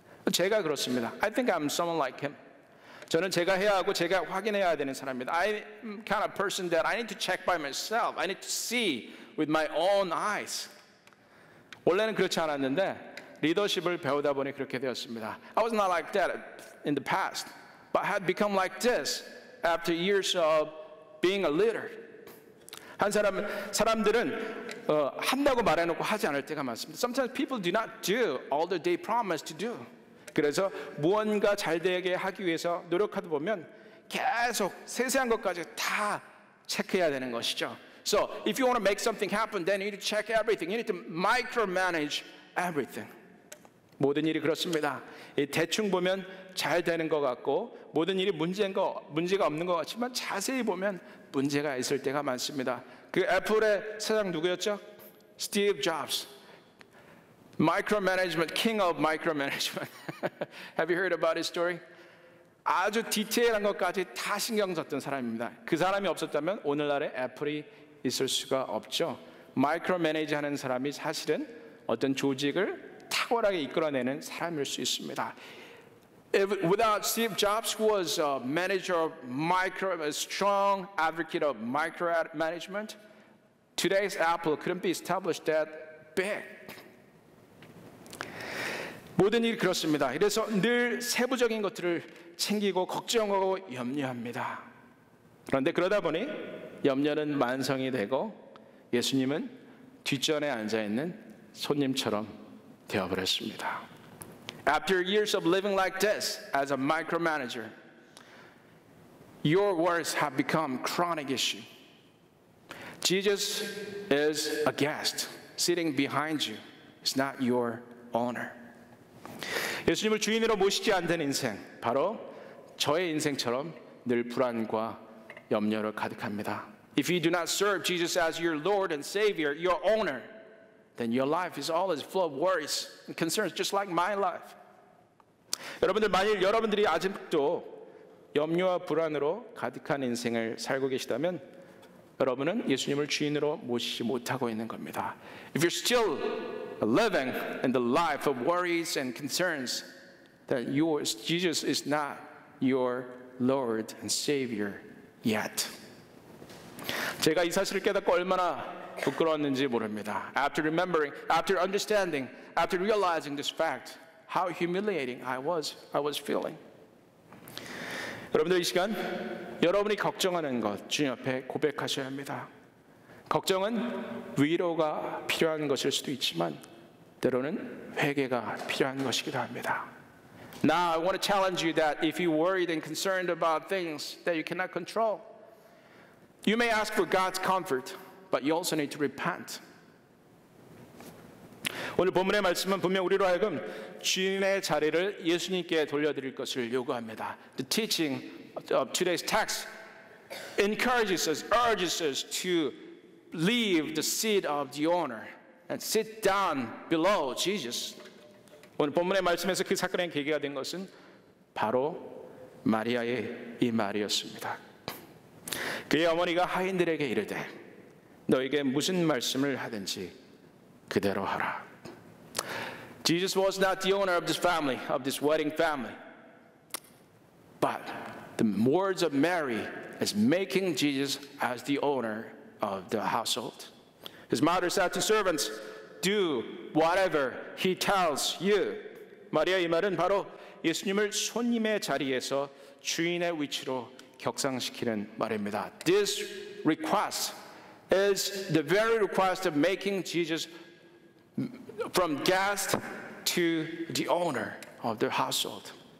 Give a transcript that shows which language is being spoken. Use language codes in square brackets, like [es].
[ko] 제가 그렇습니다. [en] I think I'm someone like him. [ko] 저는 제가 해야 하고 제가 확인해야 되는 사람입니다. [en] I'm kind of person that I need to check by myself. I need to see with my own eyes. [ko] 원래는 그렇지 않았는데 리더십을 배우다 보니 그렇게 되었습니다. [en] I was not like that in the past, but I had become like this after years of being a leader. [ko] 사람들은 한다고 말해놓고 하지 않을 때가 많습니다. [en] Sometimes people do not do all that they promise to do. [ko] 그래서 무언가 잘 되게 하기 위해서 노력하다 보면 계속 세세한 것까지 다 체크해야 되는 것이죠. [en] So if you want to make something happen, then you need to check everything. You need to micromanage everything. [ko] 모든 일이 그렇습니다. 대충 보면 잘 되는 것 같고 모든 일이 문제가 없는 것 같지만 자세히 보면 문제가 있을 때가 많습니다. 그 애플의 사장 누구였죠? [en] 스티브 잡스. Micromanagement, king of micromanagement. Have you heard about his story? [ko] 아주 디테일한 것까지 다 신경 썼던 사람입니다. 그 사람이 없었다면 오늘날의 애플이 있을 수가 없죠. 마이크로매니지 하는 사람이 사실은 어떤 조직을 탁월하게 이끌어내는 사람일 수 있습니다. [en] Without Steve Jobs, who was a manager of a strong advocate of micromanagement, today's Apple couldn't be established that big. [ko] 모든 일이 그렇습니다. 이래서 늘 세부적인 것들을 챙기고 걱정하고 염려합니다. 그런데 그러다 보니 염려는 만성이 되고 예수님은 뒷전에 앉아있는 손님처럼 되어버렸습니다. [en] After years of living like this as a micromanager, your worries have become chronic issue. Jesus is a guest sitting behind you. It's not your owner. [ko] 예수님을 주인으로 모시지 않는 인생, 바로 저의 인생처럼 늘 불안과 염려로 가득합니다. [en] If you do not serve Jesus as your Lord and Savior, your owner, then your life is always full of worries and concerns, just like my life. [ko] 여러분들, 만일 여러분들이 아직도 염려와 불안으로 가득한 인생을 살고 계시다면 여러분은 예수님을 주인으로 모시지 못하고 있는 겁니다. [en] If you're still living in the life of worries and concerns, then Jesus is not your Lord and Savior yet. [ko] 제가 이 사실을 깨닫고 얼마나 부끄러웠는지 모릅니다. [en] After remembering, after understanding, after realizing this fact, how humiliating I was feeling. [ko] 여러분들, 이 시간 여러분이 걱정하는 것 주님 앞에 고백하셔야 합니다. 걱정은 위로가 필요한 것일 수도 있지만 때로는 회개가 필요한 것이기도 합니다. [en] Now I want to challenge you that if you're worried and concerned about things that you cannot control, you may ask for God's comfort, but you also need to repent. [ko] 오늘 본문의 말씀은 분명 우리로 하여금 주인의 자리를 예수님께 돌려드릴 것을 요구합니다. [en] The teaching of today's text encourages us, urges us to leave the seat of the owner and sit down below Jesus. [ko] 오늘 본문의 말씀에서 그 사건의 계기가 된 것은 바로 마리아의 이 말이었습니다. 그의 어머니가 하인들에게 이르되 너에게 무슨 말씀을 하든지 그대로 하라. [en] Jesus was not the owner of this family, of this wedding family. But the words of Mary is making Jesus as the owner of the household. His mother said to servants, do whatever he tells you. [ko] 마리아의 이 말은 바로 예수님을 손님의 자리에서 주인의 위치로 격상시키는 말입니다. [en] This request is the very request of making Jesus from guest to the owner of the household.